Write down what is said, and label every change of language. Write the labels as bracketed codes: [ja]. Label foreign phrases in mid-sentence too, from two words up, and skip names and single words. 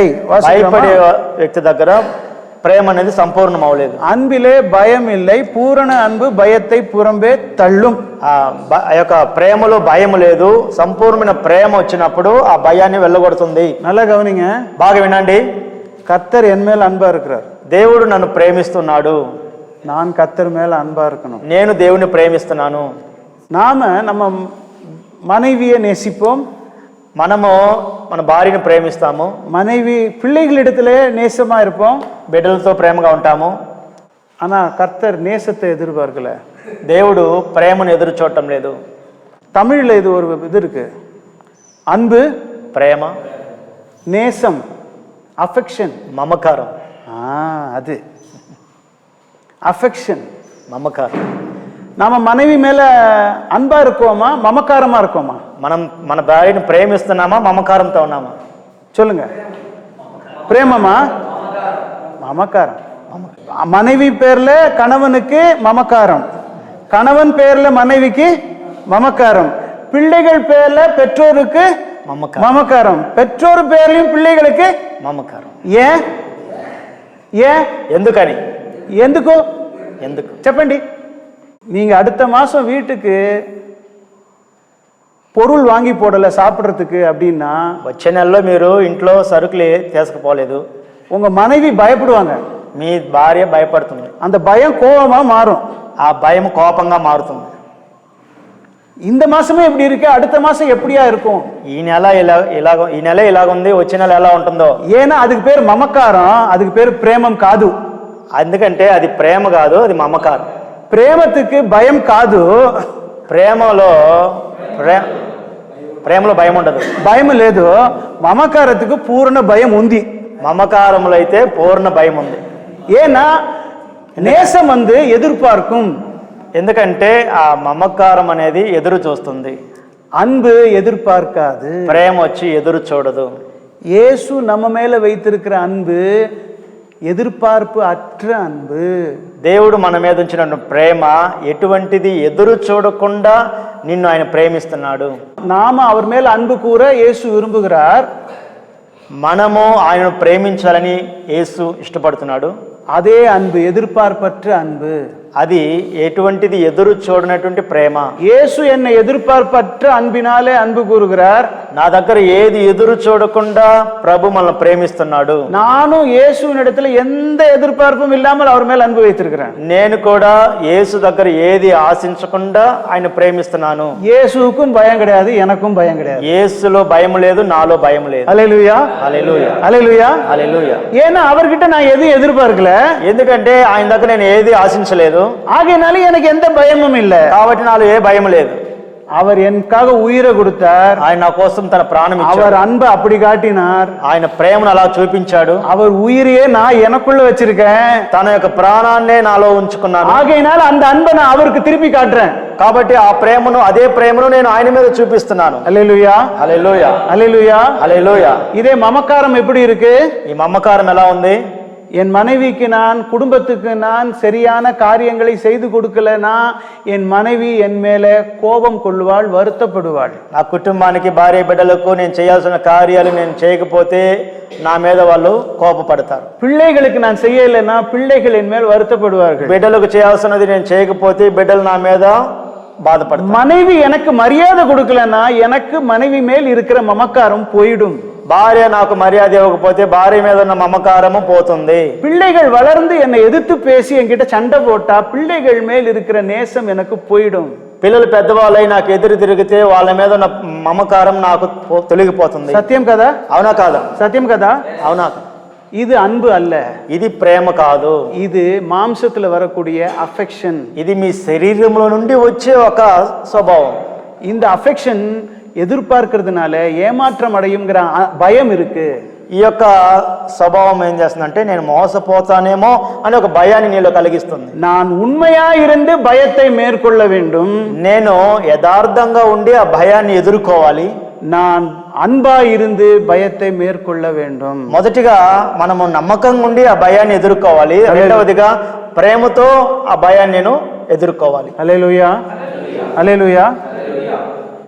[te] భయపడే వ్యక్తి దగ్గర ప్రేమ అనేది సంపూర్ణం అవలేదు. [ta] அன்பிலே பயம் இல்லை, பூரண அன்பு பயத்தை புறம்பே தள்ளும். [te] ఆ యొక్క ప్రేమలో భయం లేదు. సంపూర్ణమైన ప్రేమ వచ్చినప్పుడు ఆ భయాన్ని వెళ్ళగొడుతుంది. [ta] நல்லா கவனிங்க, [te] బాగా వినండి. [ta] கர்த்தர் என் மேல் அன்பா இருக்கிறார், [te] దేవుడు నన్ను ప్రేమిస్తున్నాడు, [ta] நான் கர்த்தர் மேல அன்பா இருக்கணும். [te] నేను దేవుని ప్రేమిస్తున్నాను. [ta] நாம நம்ம மனைவியை நேசிப்போம், [te] మనము మన భార్యను ప్రేమిస్తాము, [ta] மனைவி பிள்ளைகளிடத்திலே நேசமா இருப்போம், [te] బిడ్డలతో ప్రేమగా ఉంటాము. [ta] ஆனா கர்த்தர் நேசத்தை எதிர்பார்க்கல. [te] దేవుడు ప్రేమను ఎదురు చూడటం లేదు. [ta] தமிழ்ல இது ஒரு இது இருக்கு, அன்பு, [te] ప్రేమ, [ta] நேசம், அஃபெக்ஷன், [te] మమకారం. [ta] அது அஃபெக்ஷன், [te] మమకారం. [ta] நாம மனைவி மேல அன்பா இருக்கோமா, மமக்காரமா இருக்கோமா? [te] మనం మన భార్యను ప్రేమిస్తున్నామా, మమకారంతో ఉన్నామా? [ta] சொல்லுங்க. பிரேமமா, மமக்காரம். மனைவி பேர்ல கணவனுக்கு மமக்காரம், கணவன் பேர்ல மனைவிக்கு மமக்காரம், பிள்ளைகள் பேர்ல பெற்றோருக்கு மமக்காரம். மமக்காரம். பெற்றோர் பேர்லயும் பிள்ளைகளுக்கு [te] మమకారం. [ta] ஏன் ஏன் [te] ఎందుకని? ఎందుకు ఎందుకు చెప్పండి. [ta] நீங்க அடுத்த மாசம் வீட்டுக்கு பொருள் வாங்கி போடல சாப்பிட்றதுக்கு அப்படின்னா [te] వచ్చే నెలలో మీరు ఇంట్లో సరుకులు తీసుకుపోలేదు, [ta] உங்க மனைவி பயப்படுவாங்க. [te] మీ భార్య భయపడుతుంది, [ta] அந்த பயம் கோபமா மாறும். [te] ఆ భయం కోపంగా మారుతుంది. [ta] இந்த மாசமே இப்படி இருக்கு, அடுத்த மாசம் எப்படியா இருக்கும்? [te] ఈ నెల ఈ నెల ఇలాగుంది, వచ్చే నెల ఎలా ఉంటుందో. [ta] ஏன்னா அதுக்கு பேர் மமக்காரம், அதுக்கு பேர் பிரேமம் కాదు. [te] అందుకంటే అది ప్రేమ కాదు, అది మమకారం. [ta] ప్రేమத்துக்கு பயம் కాదు. [te] ప్రేమలో భయం ఉండదు, భయం లేదు. మమకారத்துக்கு పూర్ణ భయం ఉంది. మమకారంలో అయితే పూర్ణ భయం ఉంది. [ta] ஏன்னா நேசம் எதிர்பார்க்கும். [te] ఎందుకంటే ఆ మమకారం అనేది ఎదురు చూస్తుంది, [ta] அன்பு எதிர்பார்க்காது. [te] ప్రేమ వచ్చి ఎదురు చూడదు. [ta] இயேசு நம்ம மேல வைத்திருக்கிற அன்பு எதிர்பார்ப்பு அற்ற அன்பு. [te] దేవుడు మన మీద ఉంచిన ప్రేమ ఎటువంటిది, ఎదురు చూడకుండా నిన్ను ఆయన ప్రేమిస్తున్నాడు. [ta] நாம அவர் மேல அன்பு கூற இயேசு விரும்புகிறார். [te] మనము ఆయనను ప్రేమించాలని యేసు ఇష్టపడుతున్నాడు. [ta] அதே அன்பு எதிர்பார்ப்பற்ற அன்பு. [te] అది ఎటువంటిది, ఎదురు చూడనటువంటి ప్రేమ. [ta] இயேசு என்னை எதிர்பார்ப்பற்ற அன்பினாலே அன்பு கூறுகிறார். [te] నా దగ్గర ఏది ఎదురు చూడకుండా ప్రభు మనల్ని ప్రేమిస్తున్నాడు. [ta] நானும் இயேசுவின் இடத்துல எந்த எதிர்பார்ப்பும் இல்லாமல் அவர் மேல் அன்பு வைத்திருக்கிறேன். [te] నేను కూడా యేసు దగ్గర ఏది ఆశించకుండా ఆయన ప్రేమిస్తున్నాను. [ta] இயேசுவுக்கும் பயம் கிடையாது, எனக்கும் பயம் கிடையாது. [te] యేసులో భయం లేదు, నాలో భయం లేదు. [ta] அல்லேலூயா, [te] హల్లెలూయా, [ta] அல்லேலூயா, [te] హల్లెలూయా. [ta] ஏன்னா அவர்கிட்ட நான் எதுவும் எதிர்பார்க்கல, [te] ఎందుకంటే ఆయన దగ్గర నేను ఏది ఆశించలేదు, [ta] ஆகையினால எனக்கு எந்த பயமும் இல்லை. [te] కాబట్టి నాలో ఏ భయం లేదు. [ta] அவர் எனக்காக உயிரை கொடுத்தார். [te] ఆయన నా కోసం తన ప్రాణం ఇచ్చాడు. [ta] அவர் அன்பை அப்படி காட்டினார். [te] ఆయన ప్రేమను అలా చూపించాడు. [ta] அவர் உயிரையே நான் எனக்குள்ள வச்சிருக்கேன். [te] తన యొక్క ప్రాణాన్నే నాలో ఉంచుకున్నాను. [ta] ஆகையினால அந்த அன்பை நான் அவருக்கு திருப்பி காட்டுறேன். [te] కాబట్టి ఆ ప్రేమను, అదే ప్రేమను నేను ఆయన మీద చూపిస్తున్నాను. [ta] அல்லேலூயா, [te] హల్లెలూయా, [ta] அல்லேலூயா. [te] హల్లెలూయా. [ta] இதே மமக்காரம் எப்படி இருக்கு? [te] ఈ మమకారం ఎలా ఉంది? [ta] என் மனைவிக்கு நான், குடும்பத்துக்கு நான் சரியான காரியங்களை செய்து கொடுக்கலனா என் மனைவி என் மேல கோபம் கொள்வாள், வருத்தப்படுவாள். [te] నా కుటుంబానికి, భార్య బిడ్డలకు నేను చేయాల్సిన కార్యాలు నేను చేయకపోతే నా మీద వాళ్ళు కోపపడతారు. [ta] பிள்ளைகளுக்கு நான் செய்யலைன்னா பிள்ளைகள் என் மேல் வருத்தப்படுவார்கள். [te] బిడ్డలకు చేయాల్సినది నేను చేయకపోతే బిడ్డలు నా మీద బాధపడతారు. [ta] மனைவி எனக்கு மரியாதை கொடுக்கலன்னா எனக்கு மனைவி மேல் இருக்கிற மமக்காரம் போயிடும். [te] భార్య నాకు మర్యాద ఇవ్వకపోతే భార్య మీద ఉన్న మమకారము పోతుంది. [ta] பிள்ளைகள் வளர்ந்து என்னை எதிர்த்து பேசி என்கிட்ட சண்டை போட்டா பிள்ளைகள் மேல் இருக்கிற நேசம் எனக்கு போயிடும். [te] పిల్లలు పెద్దవాళ్ళై నాకు ఎదురు తిరిగితే వాళ్ళ మీద ఉన్న మమకారం నాకు తొలగిపోతుంది. సత్యం కదా? అవునా కాదా? సత్యం కదా? అవునా? [ta] இது அன்பு அல்ல, [te] ఇది ప్రేమ కాదు, [ta] இது மாம்சத்துல வரக்கூடிய அஃபெக்ஷன். [te] ఇది మీ శరీరంలో నుండి వచ్చే ఒక స్వభావం. [ta] இந்த அஃபெக்ஷன் எதிர்பார்க்கிறதுனால ஏமாற்றம் அடையுங்கிற பயம் இருக்கு. [te] ఈ యొక్క స్వభావం ఏం చేస్తుందంటే నేను మోసపోతానేమో అని ఒక భయాన్ని నీలో కలిగిస్తుంది. [ta] நான் உண்மையா இருந்து பயத்தை மேற்கொள்ள வேண்டும். [te] నేను యథార్థంగా ఉండి ఆ భయాన్ని ఎదుర్కోవాలి. [ta] நான் அன்பா இருந்து பயத்தை மேற்கொள்ள வேண்டும். [te] మొదటిగా మనము నమ్మకంగా ఉండి ఆ భయాన్ని ఎదుర్కోవాలి. రెండవదిగా ప్రేమతో ఆ భయాన్ని నేను ఎదుర్కోవాలి. [ta] அல்லேலூயா, அல்லேலூயா.